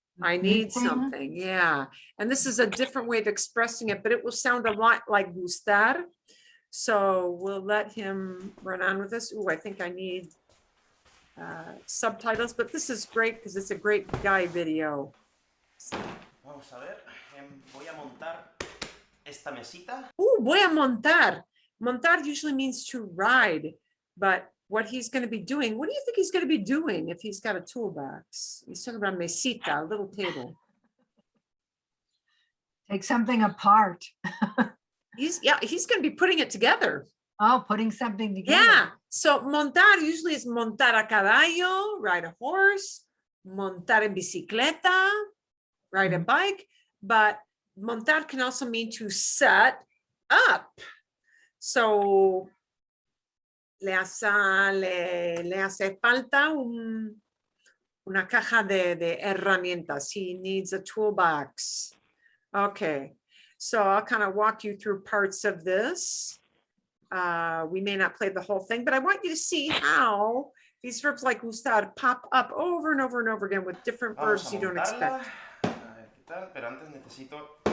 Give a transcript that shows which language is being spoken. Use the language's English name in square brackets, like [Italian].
[English] I need something. Yeah. And this is a different way of expressing it, but it will sound a lot like gustar. So we'll let him run on with this. Oh, I think I need subtitles, but this is great because it's a great guy video. [Spanish] Vamos a ver, voy a montar esta mesita. Voy a montar. [English] Montar usually means to ride, but what he's going to be doing, what do you think he's going to be doing if he's got a toolbox? He's talking about mesita, a little table. take something apart. He's going to be putting it together. Oh, putting something together. Yeah. So montar usually is [Spanish] montar a caballo, [English] ride a horse, [Spanish] montar en bicicleta, [English] ride a bike, but montar can also mean to set up. [Spanish] So le hace falta una caja de herramientas. [English] He needs a toolbox. Okay. So I'll kind of walk you through parts of this. We may not play the whole thing, but I want you to see how these verbs like gustar pop up over and over and over again with different verbs you don't expect. [Spanish] A ver qué tal, pero antes necesito